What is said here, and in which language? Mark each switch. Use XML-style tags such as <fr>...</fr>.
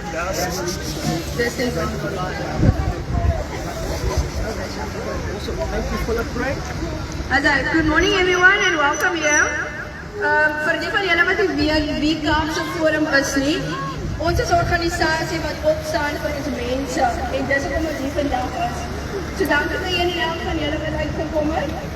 <en>This is on the line. Thank you for the break. Good morning everyone and welcome here.</en> <af>Vir die van julle wat nie weet wie Kaapse Forum is nie, ons is 'n organisasie wat opstaan vir ons mense en dis hoekom ons hier vandag is. So dankie dat julle elke van julle wat uitgekom het.</af>